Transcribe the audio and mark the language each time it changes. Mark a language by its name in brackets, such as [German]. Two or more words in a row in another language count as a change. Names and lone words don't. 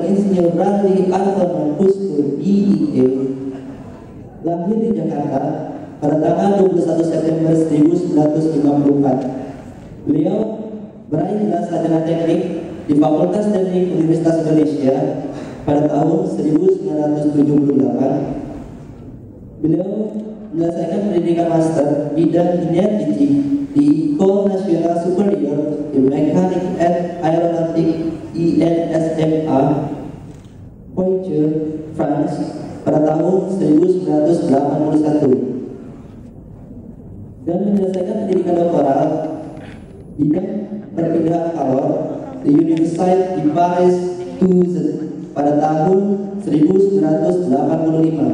[Indonesian] Insinyur Radli Anton Pustur IIE, lahir di Jakarta pada tanggal 21 September 1954. Beliau meraih gelar sarjana teknik di Fakultas Teknik Universitas Indonesia pada tahun 1978. Beliau menyelesaikan pendidikan master bidang energi di École Nationale Supérieure de Mécanique et Aéronautique INSMA, Poitiers, France pada tahun 1981 dan menyelesaikan pendidikan doktoral bidang perpindahan kalor di Université de Paris Toulouse pada tahun 1985.